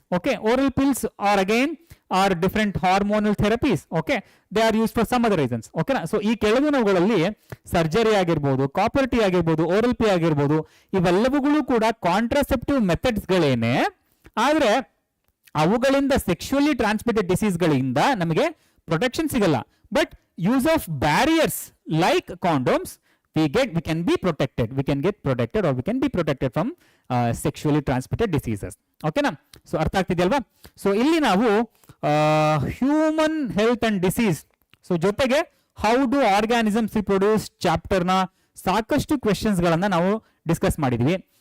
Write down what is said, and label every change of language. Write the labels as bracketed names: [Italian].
[English] Okay, oral pills are different hormonal therapies. Okay, they are used for some other reasons. [Kannada] Okay na? So ಈ ಕೆಳಗಿನವುಗಳಲ್ಲಿ surgery ಆಗಿರ್ಬೋದು, copper T ಆಗಿರ್ಬೋದು, oral P ಆಗಿರ್ಬೋದು, ಇವೆಲ್ಲವುಗಳು ಕೂಡ contraceptive methods ಗಳೇನೆ. ಆದ್ರೆ ಅವುಗಳಿಂದ sexually transmitted disease ಗಳಿಂದ ನಮಗೆ ಪ್ರೊಟೆಕ್ಷನ್ ಸಿಗಲ್ಲ. [English] But use of barriers like condoms we can be protected, we can get protected or we can be protected from sexually transmitted diseases. Okay na? [Kannada] So ಅರ್ಥ ಆಗ್ತಿದೆಯಲ್ವಾ? So ಇಲ್ಲಿ ನಾವು human health and disease, so ಜೊತೆಗೆ [English] how do organisms reproduce [Kannada] chapter ನ ಸಾಕಷ್ಟು questions ಗಳನ್ನ ನಾವು discuss ಮಾಡಿದ್ವಿ.